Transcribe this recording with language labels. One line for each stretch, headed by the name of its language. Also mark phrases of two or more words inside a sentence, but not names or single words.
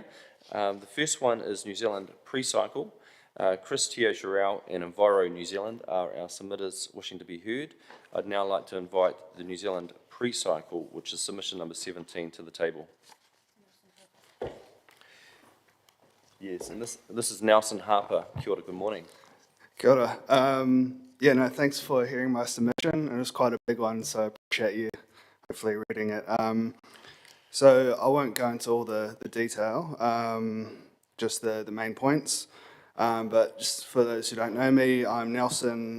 English: The first one is New Zealand Precycle. Chris Teo-Sherrell and Enviro New Zealand are our submitters wishing to be heard. I'd now like to invite the New Zealand Precycle, which is submission number 17, to the table. Yes, and this is Nelson Harper.
Māori: Kia ora,
English: good morning.
Māori: Kia ora.
English: Thanks for hearing my submission. It was quite a big one, so I appreciate you hopefully reading it. So I won't go into all the detail, just the main points. But just for those who don't know me, I'm Nelson.